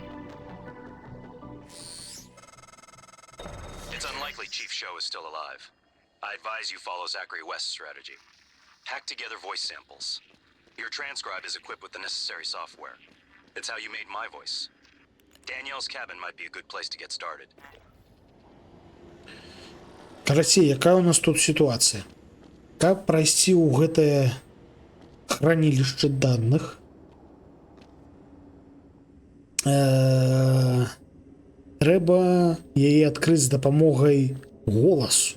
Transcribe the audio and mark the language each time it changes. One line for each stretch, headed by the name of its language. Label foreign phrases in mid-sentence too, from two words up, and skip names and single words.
English: It's unlikely Chief Show is still alive. I advise you follow Zachary West's strategy. Hack together voice samples. Your transcribe is equipped with the necessary software. It's how you made my voice. Danielle's cabin might be a good place to get started.
Belarusian: Карацей, якая у нас тут сітуацыя? Каб прайсці ў гэтае хранілішча даных, трэба яе адкрыць з дапамогай голасу.